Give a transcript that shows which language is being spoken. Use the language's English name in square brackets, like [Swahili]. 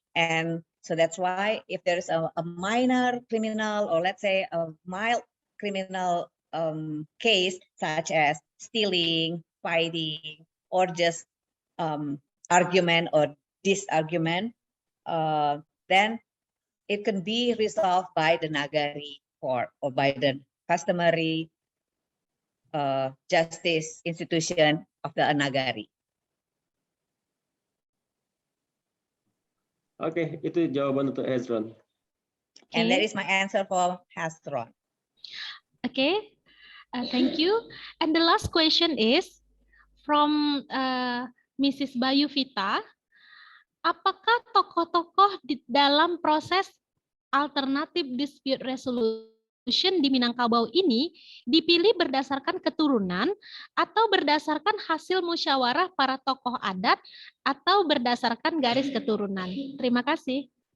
[English] And so that's why if there's a minor criminal or let's say a mild criminal case such as stealing, fighting, or just argument or disargument, then it can be resolved by the Nagari court or by the customary justice institution of the Nagari. [Indonesian] Oke, itu jawaban untuk Hezron. [English] And that is my answer for Hezron. Okay, thank you. And the last question is from Mrs. [Indonesian] Bayu Vita. Apakah tokoh-tokoh di dalam proses alternatif dispute resolution di Minangkabau ini dipilih berdasarkan keturunan atau berdasarkan hasil musyawarah para tokoh adat atau berdasarkan garis keturunan? Terima kasih.